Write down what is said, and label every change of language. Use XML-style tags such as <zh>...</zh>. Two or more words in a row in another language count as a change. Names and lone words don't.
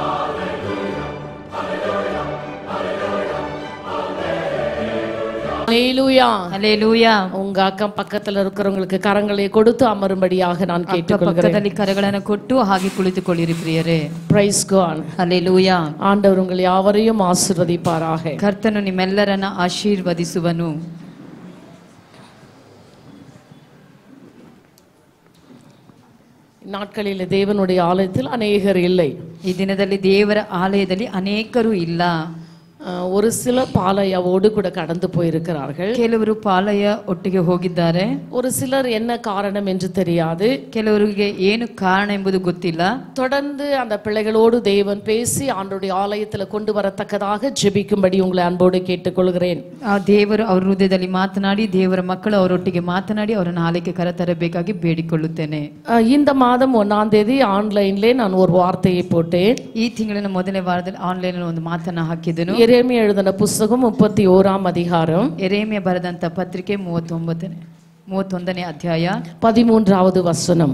<en>Hallelujah. ஹalleluya. Hallelujah.</en> <ta>உங்க அக்கம் பக்கத்துல இருக்கிறவங்களுக்கு கரங்களை கொடுத்து அமரும்படியாக நான் கேட்டுக்கொள்கிறேன்.</ta> <kn>ಪಕ್ಕದಲ್ಲಿ ಕರಗಳನ್ನು ಕೊಟ್ಟು ಹಾಗೆ ಕುಳಿತುಕೊಳ್ಳಿರಿ ಪ್ರಿಯರೇ.</kn> <en>Praise God. Hallelujah.</en> <ta>ஆண்டவர் உங்களை யாவரையும் ஆசீர்வதிப்பாராக.</ta> <kn>ಕರ್ತನು ನಿಮ್ಮೆಲ್ಲರನ್ನ ಆಶೀರ್ವದಿಸುವನು.</kn> <ta>நாட்களில் தேவனுடைய ஆலயத்தில் அநேகர் இல்லை.</ta> <kn>ಈ ದಿನದಲ್ಲಿ ದೇವರ ಆಲಯದಲ್ಲಿ ಅನೇಕರು ಇಲ್ಲ.</kn> <ta>ஒரு சில பாளையவோடு கூட கடந்து போயிருக்கிறார்கள்.</ta> <kn>ಕೆಲವರು ಪಾಲಯ ಒಟ್ಟಿಗೆ ಹೋಗಿದ್ದಾರೆ.</kn> <ta>ஒரு சிலர் என்ன காரணம் என்று தெரியாது.</ta> <kn>ಕೆಲವರಿಗೆ ಏನು ಕಾರಣ ಎಂಬುದು ಗೊತ್ತಿಲ್ಲ.</kn> <ta>தொடர்ந்து அந்த பிள்ளைகளோடு தேவன் பேசி ஆண்டவருடைய ஆலயத்தில் கொண்டு வரத்தக்கதாக ஜெபிக்கும்படி உங்களை அன்போடு கேட்டுக்கொள்கிறேன்.</ta> <kn>ಆ ದೇವರು ಅವರ ಹೃದಯದಲ್ಲಿ ಮಾತನಾಡಿ ದೇವರ ಮಕ್ಕಳು ಅವರೊಟ್ಟಿಗೆ ಮಾತನಾಡಿ ಅವರನ್ನು ಆಲಯಕ್ಕೆ ಕರೆತರಬೇಕಾಗಿ ಬೇಡಿಕೊಳ್ಳುತ್ತೇನೆ.</kn> <ta>இந்த மாதம் 1ஆம் தேதி ஆன்லைன்ல நான் ஒரு வார்த்தையை போட்டேன்.</ta> <kn>ಈ ತಿಂಗಳಿನ ಮೊದಲನೇ ವಾರದಲ್ಲಿ ಆನ್ಲೈನ್ ಅಲ್ಲಿ ಒಂದು ಮಾತನ್ನ ಹಾಕಿದೆನು.</kn> <ta>எரேமியா எழுதின புத்தகம் 31ஆம் அதிகாரம்.</ta> <kn>ಎರೇಮಿಯ ಬರೆದಂತ ಪತ್ರಿಕೆ 31ನೇ ಅಧ್ಯಾಯ</kn> <ta>13வது வசனம்.</ta>